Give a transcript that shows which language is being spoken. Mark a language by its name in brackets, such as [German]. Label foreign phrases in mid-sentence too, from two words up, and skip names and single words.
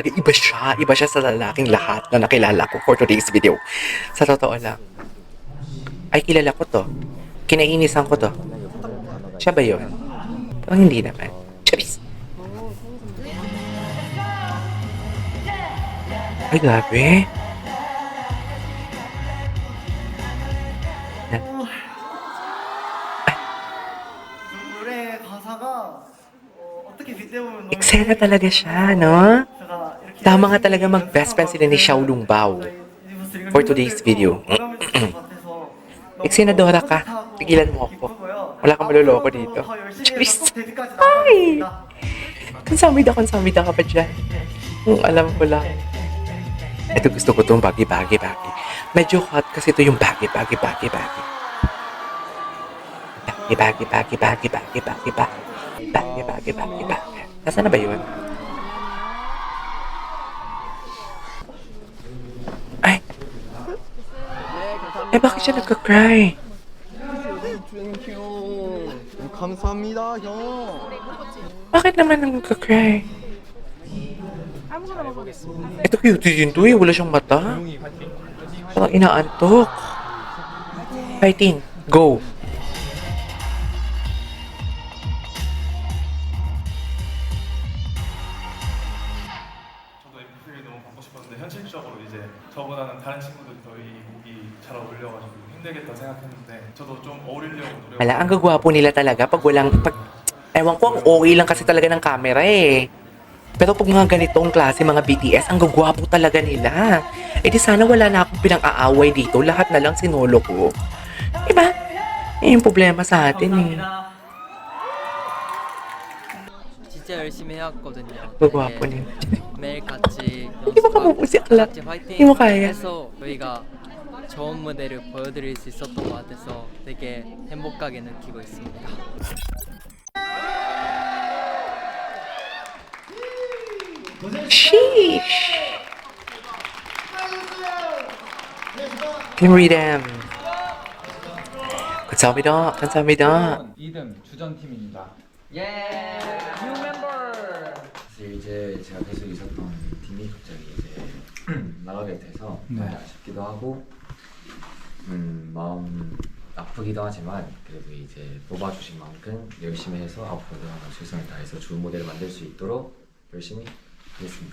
[Filipino] Iba siya sa lalaking lahat na nakilala ko [English] for today's video. [Filipino] Sa totoo lang. Ay, kilala ko to. Kinainisan ko to. Siya ba yun? Parang hindi naman. Charis. Ay, grabe. [Korean] 노래 가사가 어떻게 빗대보면 너무 [Filipino] Eksena talaga siya, no? [Korean] 제가 이렇게 [Filipino] Tama nga talaga mag-best friend sila ni Xiaolong Bao [English] for today's video. [Filipino] Eksenadora ka. Tigilan mo ako. Wala kang maluloko dito. Charis. Ay! Konsamida ka pa dyan. Alam ko lang. Ito gusto ko itong baggy. Medyo hot kasi ito yung baggy. Baggy. Nasaan na ba yun? Ay! Eh, bakit siya nagka-cry? [Korean] 감사합니다, 형. [Filipino] Bakit naman nagka-cry? Ito cute din to eh. Wala siyang mata. Parang inaantok. [English] Fighting. Go. [Korean] 저도 MVP를 너무 받고 싶었는데 현실적으로 이제 저보다는 다른 친구들이 더 이 곡이 잘 어울려가지고 힘들겠다 생각했는데 저도 좀 어울리려고 노력. [Filipino] Wala, ang gagwapo nila talaga pag walang... Ewan ko, ang okay lang kasi talaga ng camera eh. Pero pag mga ganitong klase, mga BTS, ang gagwapo talaga nila. Eh di sana wala na akong pinang-aaway dito. Lahat na lang sinolo ko. Diba? Eh, yung problema sa atin eh. [Korean] 진짜 열심히 해왔거든요. [Filipino] Gagwapo [Korean] 되게 [Filipino] nila. [Korean] 매일 같이 [Filipino] Di ba kamupo si Akla? [Korean] 같이 [Filipino] Di mo kaya. [Korean] 해서 저희가 좋은 무대를 보여드릴 수 있었던 것 같아서 되게 행복하게 느끼고 있습니다. Sheesh! [English] Can read them. [Korean] 감사합니다. 2등 주전팀입니다. 사실 이제 제가 계속 있었던 팀이 갑자기 이제 나가게 돼서 많이 아쉽기도 하고 마음 아프기도 하지만 그래도 이제 뽑아주신 만큼 열심히 해서 앞으로도 하나 최선을 다해서 좋은 무대를 만들 수 있도록 열심히 하겠습니다.